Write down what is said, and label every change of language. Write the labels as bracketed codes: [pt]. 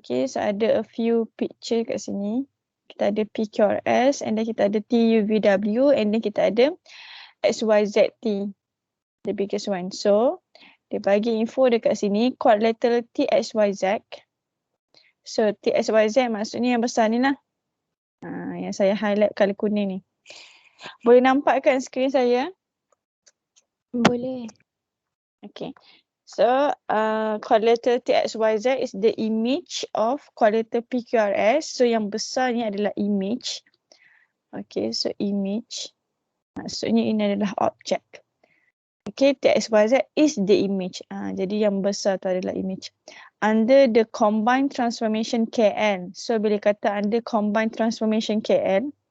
[ms] Okey, so ada [en] a few picture [ms] kat sini. Kita ada PQRS [en] and then [ms] kita ada TUVW and then kita ada XYZT, [en] the biggest one. [ms] So dia bagi info dekat sini quadrilateral TXYZ. So TXYZ maksudnya yang besar ni lah. Yang saya highlight colour kuning ni. Boleh nampak kan skrin saya? Boleh. Okay. [en] So quadrilateral TXYZ is the image of quadrilateral PQRS. [ms] So yang besar ni adalah image. Okay, so image. Maksudnya ini adalah object. Okay, [en] TXYZ is the image. [ms] Jadi yang besar tu adalah image. [en] Under the combined transformation KL. So [ms] bila kata [en] under combined transformation KL.